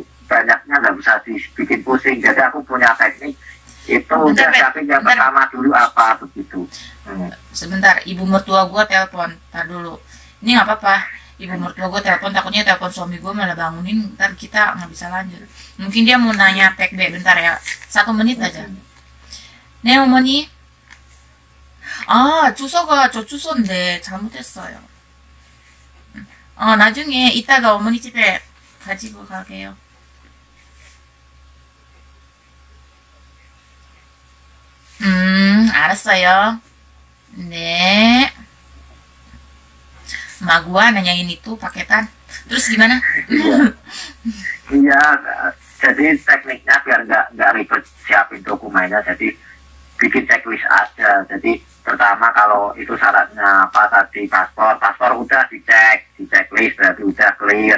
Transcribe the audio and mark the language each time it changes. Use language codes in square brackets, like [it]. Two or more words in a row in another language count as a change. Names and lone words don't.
[id] Banyaknya nggak usah dibikin pusing. Jadi aku punya teknik itu siapin yang pertama dulu apa begitu. Sebentar, ibu mertua gue telepon, tar dulu. Ini nggak apa-apa. Ibu mertua gue telepon, takutnya telepon suami gue malah bangunin, ntar kita nggak bisa lanjut. Mungkin dia mau nanya teknik, bentar ya, 1 menit aja. [ko] 네 어머니. 주소가 저 주소인데 잘못했어요. 나중에 이따가 어머니 집에 가지고 가게요. 알았어요. 네. [id] Mak gua nanyain itu paketan. Terus gimana? Iya, jadi tekniknya biar nggak ribet siapin dokumennya, jadi bikin checklist aja. Jadi pertama kalau itu syaratnya apa tadi, paspor udah di checklist berarti udah clear.